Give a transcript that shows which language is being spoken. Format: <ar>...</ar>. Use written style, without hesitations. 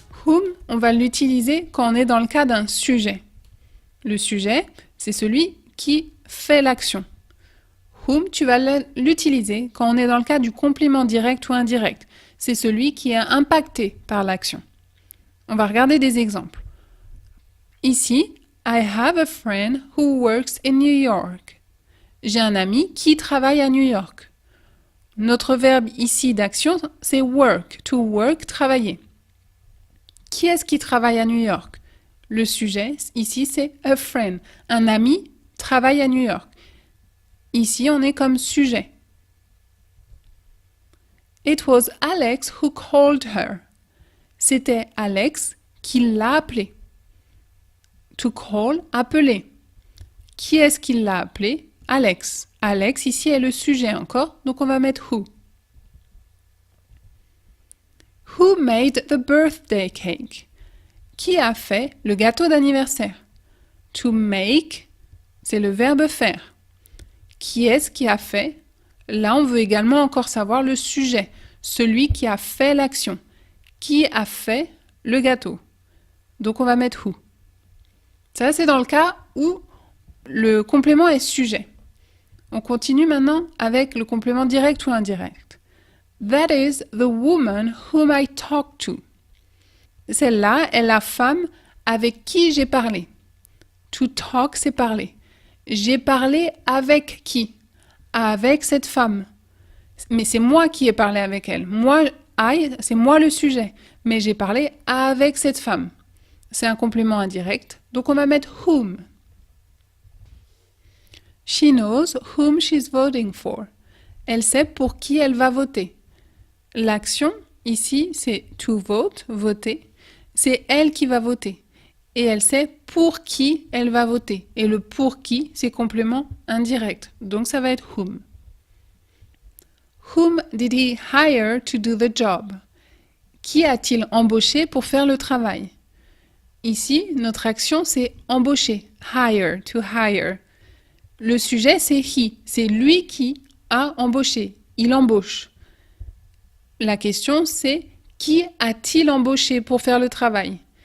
<fr>Whom, on va l'utiliser quand on est dans le cas d'un sujet. Le sujet, c'est celui qui fait l'action. Whom, tu vas l'utiliser quand on est dans le cas du complément direct ou indirect. C'est celui qui est impacté par l'action. On va regarder des exemples.</fr> <en>Ici, I have a friend who works in New York.</en> <fr>J'ai un ami qui travaille à New York. Notre verbe ici d'action, c'est work. To work, travailler. Qui est-ce qui travaille à New York? Le sujet, ici, c'est a friend. Un ami travaille à New York. Ici, on est comme sujet.</fr> <en>It was Alex who called her.</en> <fr>C'était Alex qui l'a appelé. To call, appeler. Qui est-ce qui l'a appelé? Alex. Alex, ici, est le sujet encore, donc on va mettre who.</fr> <en>Who made the birthday cake?</en> <fr>Qui a fait le gâteau d'anniversaire? To make, c'est le verbe faire. Qui est-ce qui a fait? Là, on veut également encore savoir le sujet, celui qui a fait l'action. Qui a fait le gâteau? Donc, on va mettre who. Ça, c'est dans le cas où le complément est sujet. On continue maintenant avec le complément direct ou indirect.</fr> <en>That is the woman whom I talked to.</en> <fr>Celle-là est la femme avec qui j'ai parlé. To talk, c'est parler. J'ai parlé avec qui? Avec cette femme. Mais c'est moi qui ai parlé avec elle. Moi, c'est moi le sujet. Mais j'ai parlé avec cette femme. C'est un complément indirect. Donc on va mettre whom.</fr> <en>She knows whom she's voting for.</en> <fr>Elle sait pour qui elle va voter. L'action, ici, c'est to vote, voter. C'est elle qui va voter. Et elle sait pour qui elle va voter. Et le pour qui, c'est complément indirect. Donc ça va être whom.</fr> <en>Whom did he hire to do the job?</en> <fr>Qui a-t-il embauché pour faire le travail? Ici, notre action, c'est embaucher. Hire, to hire. Le sujet, c'est he. C'est lui qui a embauché. Il embauche. La question, c'est qui a-t-il embauché pour faire le travail?</fr>